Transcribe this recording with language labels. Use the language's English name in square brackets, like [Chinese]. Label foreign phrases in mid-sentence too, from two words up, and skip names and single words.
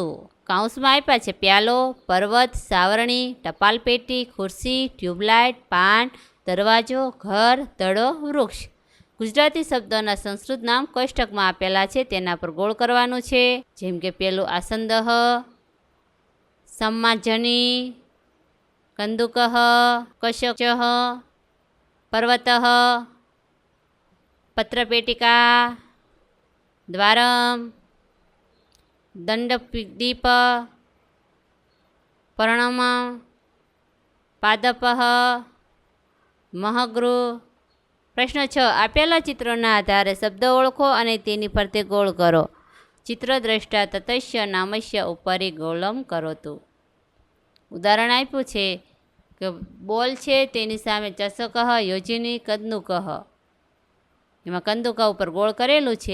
[Gujarati] કૌંસમાં આપ્યા છે પ્યાલો, પર્વત, સાવરણી, ટપાલપેટી, ખુરશી, ટ્યુબલાઇટ, પાન, દરવાજો, ઘર, દડો, વૃક્ષ. ગુજરાતી શબ્દોના સંસ્કૃત નામ કોષ્ટકમાં આપેલા છે તેના પર ગોળ કરવાનું છે. જેમ કે પેલું આસંદઃ, [Sanskrit] सम्माजनी, कंदुकः, कशचः, पर्वतः, पत्रपेटिका, द्वारम, दंडदीप, पर्णम, पादपः, महगृह. प्रश्न 6. [Gujarati] આપેલા ચિત્રોના આધારે શબ્દ ઓળખો અને તેની ફરતે ગોળ કરો. [Sanskrit] ચિત્રદ્રષ્ટા તતસ્ય નામસ્ય ઉપરી ગોળમ કરોતુ. [Gujarati] ઉદાહરણ આપ્યું છે કે બોલ છે તેની સામે [Sanskrit] ચષકઃ યોજિની કંદુકઃ. [Gujarati] એમાં કંદુકા ઉપર ગોળ કરેલું છે.